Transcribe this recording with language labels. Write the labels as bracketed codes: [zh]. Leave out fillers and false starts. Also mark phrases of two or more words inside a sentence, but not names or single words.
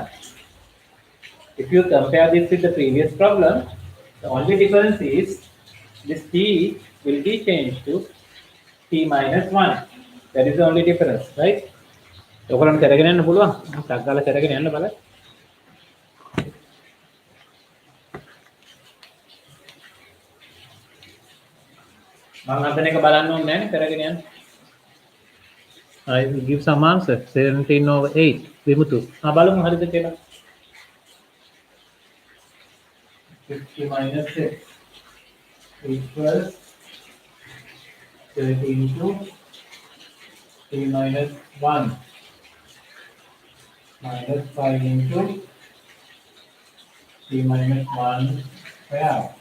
[en] If you compare this with the previous problem, the only difference is this t will be changed to t minus 1. That is the only difference, right? [si] ඔයගොල්ලන්ට කරගෙන යන්න පුළුවන්. ටක් ගාලා කරගෙන යන්න බලන්න. මම හදන එක බලන්න ඕනේ නැහැ නේ කරගෙන යන්න. [en] I will give some answer. 17/8 විමුතු. [si] බලමු හරිද කියලා. [en] 50 minus 6 equals 13 to t minus 1 minus 5 into t minus 1 square.